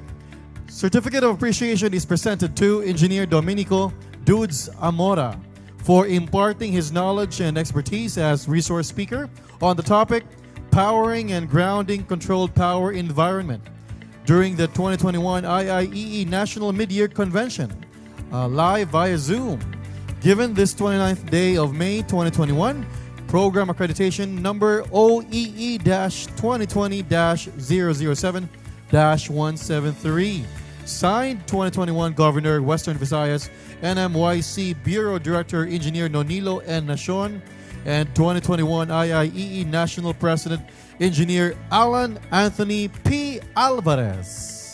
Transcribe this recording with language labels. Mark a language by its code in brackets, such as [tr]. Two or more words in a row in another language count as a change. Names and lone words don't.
[en] Certificate of appreciation is presented to Engineer Domenico Dudes Amora for imparting his knowledge and expertise as resource speaker on the topic Powering and Grounding Controlled Power Environment during the 2021 IIEE National Mid-Year Convention, live via Zoom. Given this 29th day of May 2021, program accreditation number OEE-2020-007-173. Signed 2021 Governor, Western Visayas, NMYC Bureau Director, Engineer Nonilo N. Nacion, and 2021 IIEE National President, Engineer Alan Anthony P. Alvarez.